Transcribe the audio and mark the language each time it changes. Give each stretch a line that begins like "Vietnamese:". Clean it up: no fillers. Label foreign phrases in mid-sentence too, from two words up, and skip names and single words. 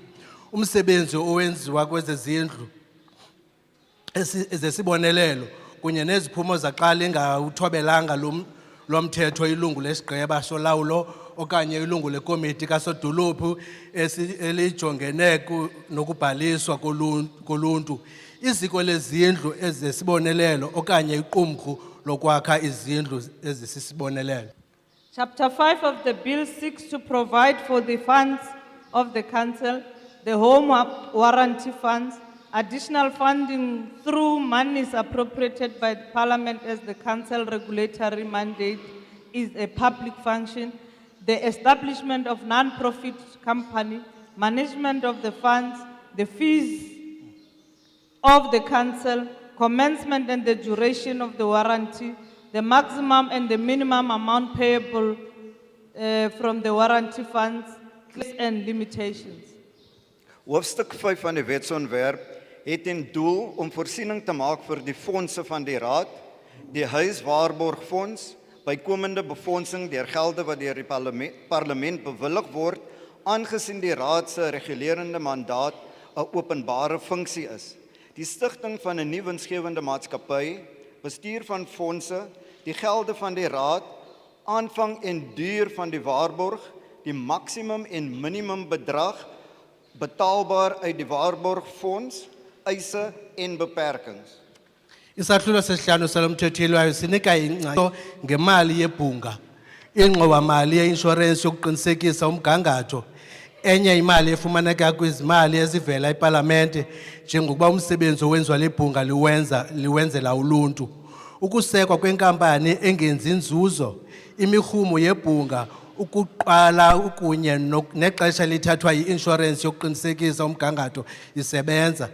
Xhosa: Umsebenzi owenziwa kwezezindlu ezesibonelelo kunye neziphumo zaqala ingawuthobelanga lomthetho ilungu lesigqeba solawulo okanye ilungu lekomiti kasodolophu elijongene nokubhaliswa koluntu. Iziko lezindlu ezesibonelelo okanye iqumrhu lokwakha izindlu ezisisibonelelo.
English: Chapter 5 of the bill seeks to provide for the funds of the council, the home warranty funds, additional funding through monies appropriated by the Parliament as the council regulatory mandate is a public function, the establishment of non-profit company, management of the funds, the fees of the council, commencement and the duration of the warranty, the maximum and the minimum amount payable from the warranty funds, and limitations.
Afrikaans: Hoofstuk 5 van die wetsontwerp het ten doel om voorsiening te maak vir die fondse van die raad, die huiswaarborgfonds, bykomende befondsing deur gelde wat deur die parlement bewillig word, aangesien die raad se regulerende mandaat 'n openbare funksie is. Die stigting van 'n nuwe winsgewende maatskappy, bestuur van fondse, die gelde van die raad, aanvang en duur van die waarborg, die maksimum en minimum bedrag betaalbaar uit die waarborgfonds, eise en beperkings.
Xhosa: Isahlulo sesihlanu salomthetho ilwayo sinika ingcaciso ngemali yebhunga, ingxowamali ye-insurance yokuqinisekisa umgangatho, enye imali efumaneka kwizimali ezivela eParlamente njengokuba umsebenzi owenziwa libhunga liwenzela uluntu, ukusekwa kwenkampani engenzi inzuzo, imirhumo yebhunga, ukuqala kunye nexesha lithathwa yi-insurance yokuqinisekisa umgangatho isebenza.